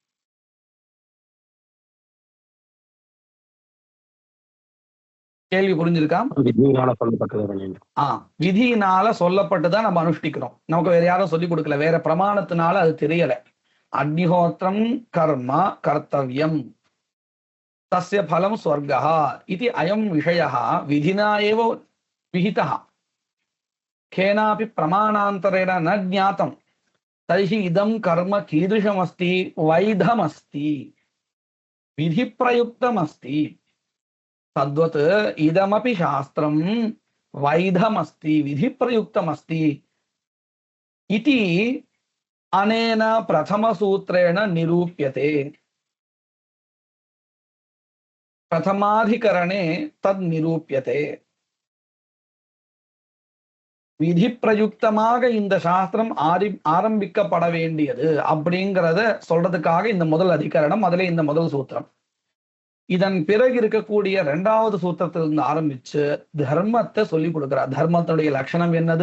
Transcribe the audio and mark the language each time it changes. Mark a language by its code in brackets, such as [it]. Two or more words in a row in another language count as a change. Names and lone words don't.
[ta] கேள்வி புரிஞ்சிருக்கா விதியினால சொல்லப்பட்டுதான் நம்ம அனுஷ்டிக்கிறோம் நமக்கு வேற யாரும் சொல்லி கொடுக்கல வேற பிரமாணத்தினால அது தெரியல அக்னிஹோத்திரம் கர்மா கர்த்தவியம் [sa] तस्य फलं स्वर्गः इति अयं विषयः विधिना एव विहितः केनापि प्रमाणान्तरेण न ज्ञातं तर्हि इदं कर्म कीदृशमस्ति वैधमस्ति विधिप्रयुक्तमस्ति तद्वत् इदमपि शास्त्रं वैधमस्ति विधिप्रयुक्तमस्ति इति अनेन प्रथमसूत्रेण निरूप्यते प्रथमाधिकरणे तद् निरूप्यते [ta] விதி பிரயுக்தமாக இந்த சாஸ்திரம் ஆரம்பிக்கப்பட வேண்டியது அப்படிங்கிறத சொல்றதுக்காக இந்த முதல் அதிகரணம் அதிலே இந்த முதல் சூத்திரம் இதன் பிறகு இருக்கக்கூடிய இரண்டாவது சூத்திரத்திலிருந்து ஆரம்பிச்சு தர்மத்தை சொல்லி கொடுக்கிறார் தர்மத்தினுடைய லட்சணம் என்னது